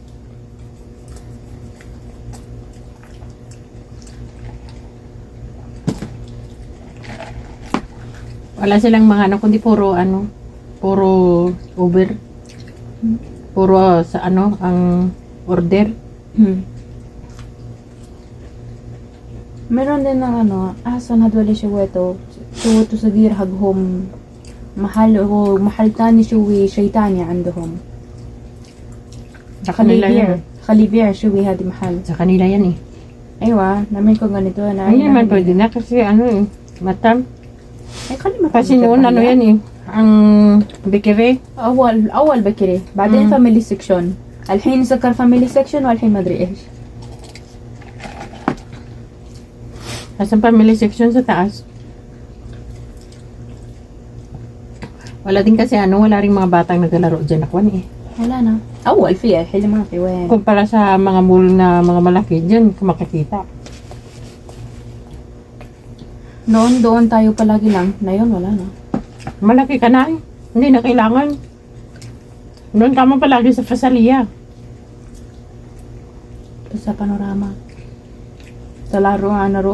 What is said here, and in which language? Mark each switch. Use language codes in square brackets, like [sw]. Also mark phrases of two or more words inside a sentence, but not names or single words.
[tl] Wala silang mga ano, kundi puro ano, puro Uber. Puro sa ano, ang order. Meron din ng ano, [ar] أحسن هدول شويته شو تصغير حقهم محل ومحل تاني شوي شي تاني عندهم [tl] Sa kanila yan. [ar] خلي يبيع شوي هذه محل [tl] Sa kanila yan eh. [ar] أيوة نعمل كو [tl] ganito na Hindi naman pwede na kasi ano eh, matam. [ar] أي خلي ما [tl] Kasi noon ano yan eh, ang bakery. [ar] أول بكري بعدين [en] family section [ar] الحين سكر [en] family section [ar] والحين ما أدري إيش [tl] Asan [en] family section [tl] sa taas. Wala din kasi ano, wala rin mga batang naglalaro dyan nakwan eh. [ar] ولا أنا أول فيها الحين ما في وين [tl] Kumpara sa mga mall na mga malaki dyan, makikita. doon tayo palagi lang na yun wala na Malaki ka na eh. Hindi na kailangan. Noon ka man palagi sa Fasalia. sa panorama sa laro ano